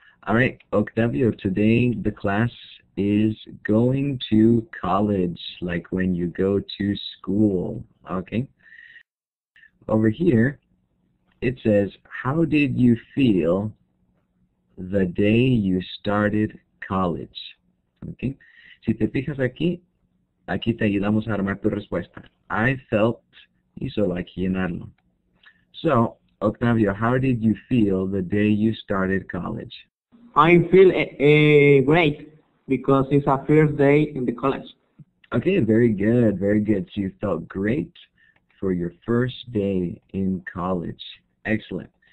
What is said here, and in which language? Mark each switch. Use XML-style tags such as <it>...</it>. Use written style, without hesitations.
<en>All right, Octavio, today the class is going to college, like when you go to school. Okay, over here it says, how did you feel the day you started college?</en> <es>Okay, si te fijas aquí te ayudamos a armar tu respuesta.</es> <en>I felt,</en> <es>y solo hay que llenarlo.</es> <en>So, Octavio, how did you feel the day you started college? I feel great because it's our first day in the college. Okay, very good, very good. So you felt great for your first day in college. Excellent.</en>